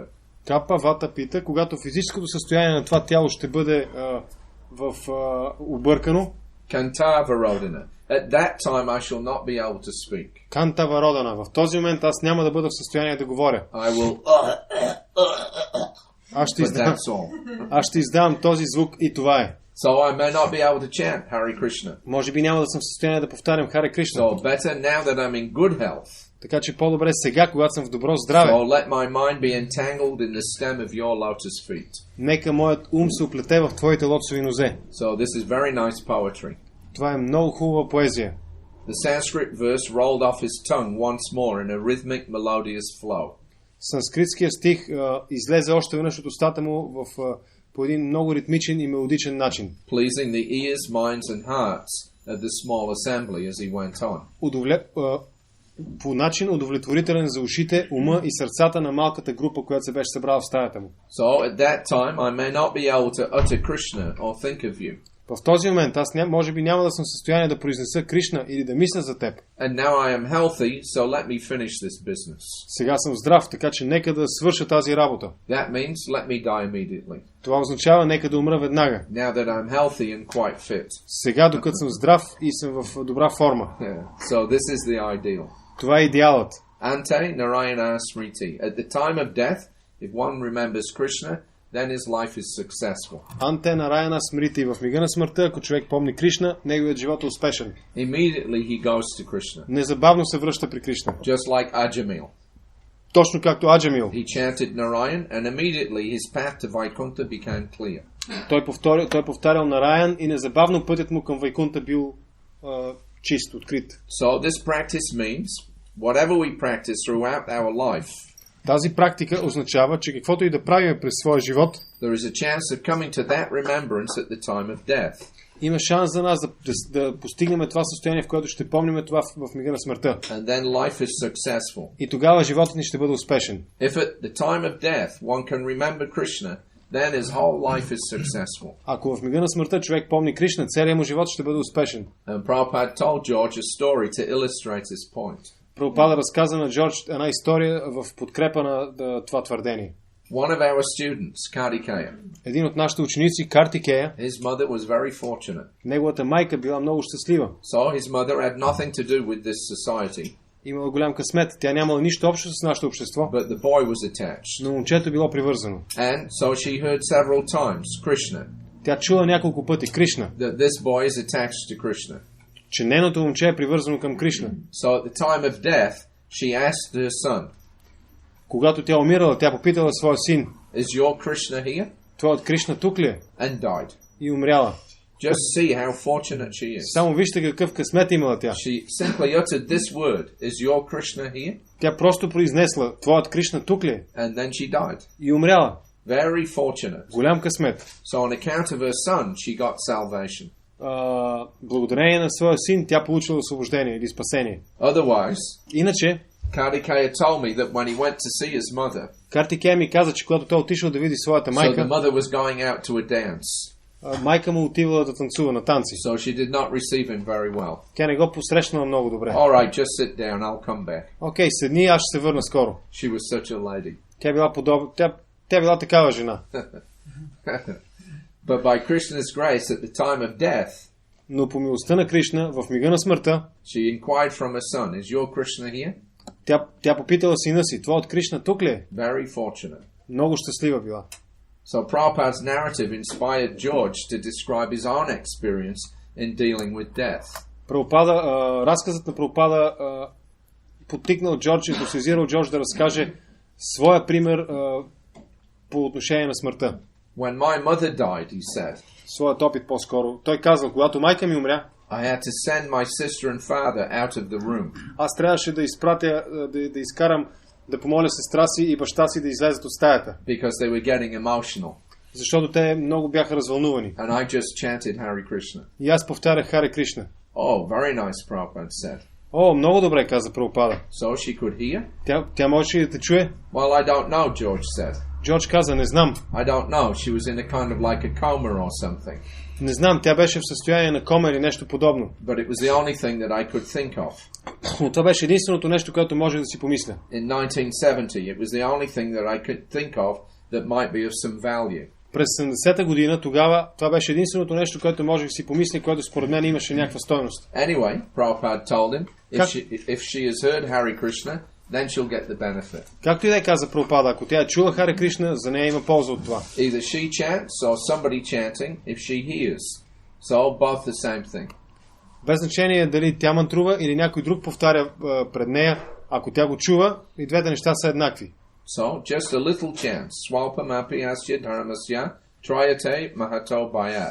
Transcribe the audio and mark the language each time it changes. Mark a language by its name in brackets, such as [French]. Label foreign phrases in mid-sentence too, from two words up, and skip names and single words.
[Sanskrit] कफ वात पित्त, [Bulgarian] когато физическото състояние на това тяло ще бъде объркано. [English] Kantavarodana, at that time I shall not be able to speak. [Bulgarian] Кантавародана, в този момент аз няма да бъда в състояние да говоря. [English] I will [Bulgarian] Аз ще издавам този звук и това е. [English] So I may not be able to chant Hare Krishna. [Bulgarian] Може би няма да съм в състояние да повтарям Хари Кришна. [English] So better now that I'm in good health. [Bulgarian] Така че по-добре сега, когато съм в добро здраве. [English] So let my mind be entangled in the stem of your lotus feet. [Bulgarian] Нека моят ум се оплете в твоите лотосови нозе. [English] So this is very nice poetry. [Bulgarian] Това е много хубава поезия. [English] The Sanskrit verse rolled off his tongue once more in a rhythmic melodious flow. [Bulgarian] Санскритския стих излезе още веднъж от устата му по един много ритмичен и мелодичен начин. [English] Pleasing the ears, minds and hearts of the small assembly as he went on. [Bulgarian] по начин удовлетворителен за ушите, ума и сърцата на малката група, която се беше събрала в стаята му. [English] So at that time I may not be able to utter Krishna or think of you. [Bulgarian] В този момент аз може би няма да съм в състояние да произнеса Кришна или да мисля за теб. [English] And now I am healthy, so let me finish this business. [Bulgarian] Сега съм здрав, така че нека да свърша тази работа. [English] That means let me die immediately. [Bulgarian] Това означава нека да умра веднага. [English] Now that I'm healthy and quite fit. [Bulgarian] Сега, докато съм здрав и съм в добра форма. [English] Yeah. So this is the ideal. [Bulgarian] Това е идеалът. [Sanskrit] अन्ते नारायण स्मृति. [English] At the time of death, if one remembers Krishna, then his life is successful. [Sanskrit] अन्ते नारायण स्मृति. [Bulgarian] В мига на смъртта, ако човек помни Кришна, неговият живот е успешен. [English] Immediately he goes to Krishna. [Bulgarian] Незабавно се връща при Кришна. [English] Just like Ajamil. [Bulgarian] Точно както Аджамил. [English] He chanted Narayan and immediately his path to Vaikuntha became clear. [Bulgarian] Той повтарял Нараян и незабавно пътят му към Вайкунта бил чист, открит. [English] So this practice means whatever we practice throughout our life, [Bulgarian] тази практика означава, че каквото и да правим през своя живот, [English] there is a chance of coming to that remembrance at the time of death. [Bulgarian] Има шанс за нас да постигнем това състояние, в което ще помним това в мига на смъртта. [English] And then life is successful. [Bulgarian] И тогава животът ни ще бъде успешен. [English] If at the time of death one can remember Krishna, then his whole life is successful. [Bulgarian] Ако в мига на смъртта човек помни Кришна, целият му живот ще бъде успешен. [English] And Prabhupada told George a story to illustrate his point. [Bulgarian] Прабхупада разказа на Джордж една история в подкрепа на това твърдение. [English] One of our students, Kartikeya, [Bulgarian] един от нашите ученици, Картикея, [English] his mother was very fortunate. [Bulgarian] неговата майка била много щастлива. [English] So his mother had nothing to do with this society. [Bulgarian] Имала голям късмет. Тя нямала нищо общо с нашето общество. [English] But the boy was attached. [Bulgarian] Но момчето било привързано. [English] And so she heard several times Krishna. [Bulgarian] Тя чула няколко пъти Кришна. [English] That this boy is attached to Krishna. [Bulgarian] Че нейното момче е привързано към Кришна. [English] So at the time of death, she asked her son. [Bulgarian] Когато тя умирала, тя попитала своя син. [English] Is your Krishna here? [Bulgarian] Твоят Кришна тук ли е? [English] And died. [Bulgarian] И умряла. [English] Just see how fortunate she is. [Bulgarian] Само вижте какъв късмет имала тя. [English] She simply uttered this word. Is your Krishna here? [Bulgarian] Тя просто произнесла, твоят Кришна тук ли е? [English] And then she died. [Bulgarian] И умряла. [English] Very fortunate. [Bulgarian] Голям късмет. [English] So on account of her son, she got salvation. [Bulgarian] Благодарение на своя син, тя получила освобождение или спасение. [English] Otherwise, [Bulgarian] иначе, [English] Kartikeya told me that when he went to see his mother, [Bulgarian] Картикея ми каза, че когато той отишъл да види своята майка, [English] so the mother was going out to a dance. [Bulgarian] Майка му отивала да танцува на танци. [English] So she did not receive him very well. [Bulgarian] Тя не го посрещнала много добре. [English] All right, just sit down, I'll come back. [Bulgarian] Окей, седни, аз ще се върна скоро. [English] She was such a lady. [Bulgarian] Тя била тя била такава жена. [English] But by Krishna's grace at the time of death, [Bulgarian] но по милостта на Кришна, в мига на смъртта, [English] she inquired from her son, is your Krishna here? [Bulgarian] Тя попитала сина си, твоят Кришна тук ли е? [English] Very fortunate. [Bulgarian] Много щастлива била. [English] So Prabhupada's narrative inspired George to describe his own experience in dealing with death. [Bulgarian] Разказът на Прабхупада подтикнал Джордж, ентусиазирал Джордж да разкаже своя пример по отношение на смъртта. [English] When my mother died, he said, [Bulgarian] своят опит по-скоро. Той казал, когато майка ми умря, [English] I had to send my sister and father out of the room. [Bulgarian] Аз трябваше да изпратя, да изкарам, да помоля сестра си и баща си да излезат от стаята. [English] Because they were getting emotional. [Bulgarian] Защото те много бяха развълнувани. [English] And I just chanted Hare Krishna. [Bulgarian] И аз повтарях Хари Кришна. [English] Oh, very nice, Prabhupada said. [Bulgarian] О, много добре, каза Прабхупада. [English] So she could hear? [Bulgarian] Тя можеше да те чуе? [English] Well, I don't know, George said. [Bulgarian] Джордж каза, не знам. [English] I don't know. She was in a kind of like a coma or something. [Bulgarian] Не знам, тя беше в състояние на кома или нещо подобно. [English] But it was the only thing that I could think of. [Bulgarian] Но това беше единственото нещо, което може да си помисля. [English] In 1970, it was the only thing that I could think of that might be of some value. [Bulgarian] През 70-та година, тогава, това беше единственото нещо, което можех да си помисля, което според мен имаше някаква стойност. [English] Anyway, Prabhupada told him, if she has heard Hare Krishna, then she'll get the benefit. [Bulgarian] Както и да каза Прабхупада, ако тя е чула Харе Кришна, за нея има полза от това. [English] Either she chants or somebody chanting if she hears. So both the same thing. [Bulgarian] Без значение дали тя мантрува или някой друг повтаря пред нея, ако тя го чува, и двете неща са еднакви. [English] So just a little chant. [Sanskrit] स्वल्पमपि अस्य धर्मस्य त्रायते महतो भयात्.